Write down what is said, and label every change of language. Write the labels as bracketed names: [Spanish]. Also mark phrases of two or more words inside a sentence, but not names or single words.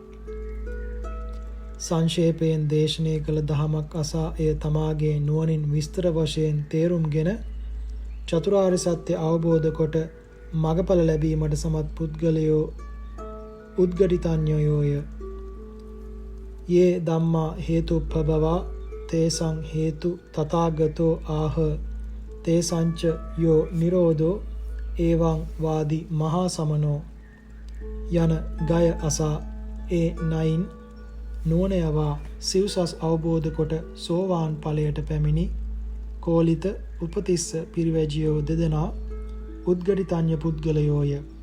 [Sinhala] සංක්ෂේපයෙන් දේශනය කළ දහමක් අසා එය තමාගේ නුවණින් විස්තර වශයෙන් තේරුම්ගෙන චතුරාර්ය සත්‍ය අවබෝධ කොට මගඵල ලැබීමට සමත් පුද්ගලයෝ උද්ගටිතඤ්ඤයෝය. [Pali] යේ ධම්මා හේතුප්පබවා තේසං හේතු තථාගතෝ ආහ තේසංච යෝ නිරෝධෝ එවං වාදි මහා සමනෝ [Sinhala] යන ගය අසා ඒ නයින් නුවණ යවා සිව්සස් අවබෝධ කොට සෝවාන් ඵලයට පැමිණි කෝලිත උපතිස්ස පිරිවැජියෝ දෙදෙනා උද්ගටිතඤ්ඤ පුද්ගලයෝය.